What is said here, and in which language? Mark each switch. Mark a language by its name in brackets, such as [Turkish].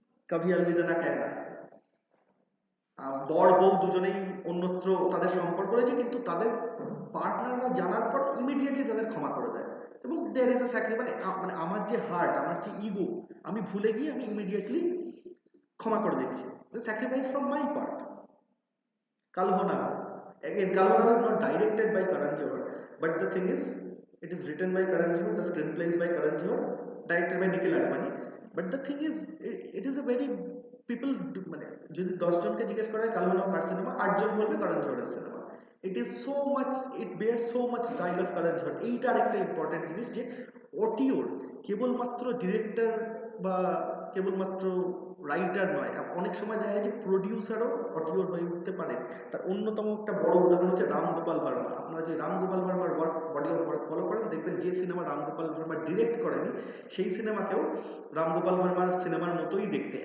[Bangla] কভি আলবিদা না কেহনা, বর বউ দুজনেই অন্যত্র তাদের সম্পর্ক রয়েছে, কিন্তু তাদের পার্টনাররা জানার পর ইমিডিয়েটলি তাদের ক্ষমা করে দেয়, এবং [English] there is a sacri, [Bangla] মানে মানে আমার যে হার্ট, আমার যে ইগো, আমি ভুলে গিয়ে আমি ইমিডিয়েটলি ক্ষমা করে দিচ্ছি, [English] Sacrifice from my part. Kalhona, again Kalhona is not directed by Karan Johar, but the thing is it is written by Karan Johar, the screenplay is by Karan Johar, directed by Nikhil Advani, but the thing is it is a very people [Bangla] মানে যদি 10 জনকে জিজ্ঞেস করা হয় কালহোনা কার cinema, 8 জন বলবে কারণ জোহরের cinema. [English] it is so much, it bear so much style of [Bangla] কারণ জোহর। এইটা আরেকটা ইম্পর্টেন্ট জিনিস যে অটিওর কেবলমাত্র ডিরেক্টর বা কেবলমাত্র রাইটার নয়, অনেক সময় দেখা যায় যে প্রডিউসারও অটিওর হয়ে উঠতে পারে। তার অন্যতম একটা বড় উদাহরণ হচ্ছে রামগোপাল ভার্মা। আপনারা যে Ramgopal ভার্মার work, body of work follow করেন, দেখবেন যে সিনেমা রামগোপাল ভার্মা ডিরেক্ট করেনি সেই সিনেমাকেও রামগোপাল ভার্মার সিনেমার মতোই দেখতে।